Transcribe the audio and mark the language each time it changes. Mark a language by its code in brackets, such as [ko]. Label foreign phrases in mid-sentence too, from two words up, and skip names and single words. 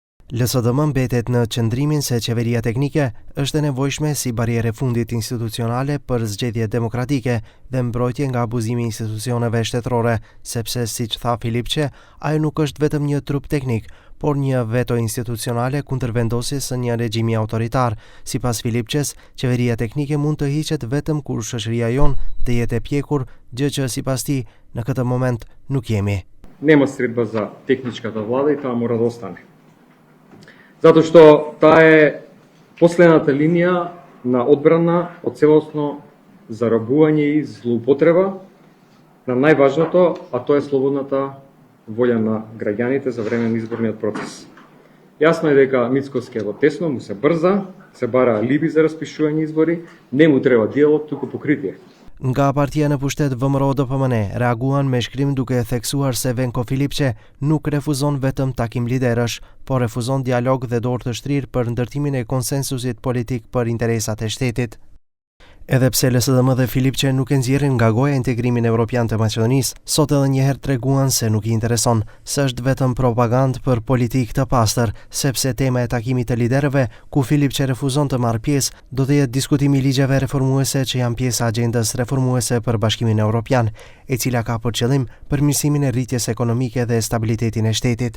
[sq] LSDM mbetet në qëndrimin se qeveria teknike është e nevojshme si barriere fundit institucionale për zgjedhje demokratike dhe mbrojtje nga abuzimi i institucioneve shtetërore, sepse siç tha Filipçe, ai nuk është vetëm një trup teknik, por një veto institucionale kundër vendosjes së një regjimi autoritar. Sipas Filipçes, qeveria teknike mund të hiqet vetëm kur shoqëria jonë të jetë e pjekur, gjë që sipas tij në këtë moment nuk jemi. [mk] Нема средба за техничката влада и таа мора да остане. Затоа што таа е последната линија на одбрана од целосно зарабување и злоупотреба на најважното, а тоа е слободната волја на граѓаните за време на изборниот процес. Јасно е дека Мицкоски е во тесно, му се брза, се бара алиби за распишување избори, не му треба диалог, туку покритие. [sq] Nga partia në pushtet VMRO-DPMN reaguan me shkrim duke theksuar se Venko Filipçe nuk refuzon vetëm takim liderësh, por refuzon dialog dhe dorë të shtrirë për ndërtimin e konsensusit politik për interesat e shtetit. Edhe pse LSDM dhe Filipçe nuk e nxjerrin nga goja integrimin evropian të Maqedonisë, sot edhe një herë treguan se nuk I intereson, se është vetëm propagandë për politikë të pastër, sepse tema e takimit të liderëve, ku Filipçe refuzon të marrë pjesë, do të jetë diskutimi I ligjeve reformuese që janë pjesë agjendës reformuese për Bashkimin Evropian, e cila ka për qëllim përmirësimin e rritjes ekonomike dhe stabilitetin e shtetit.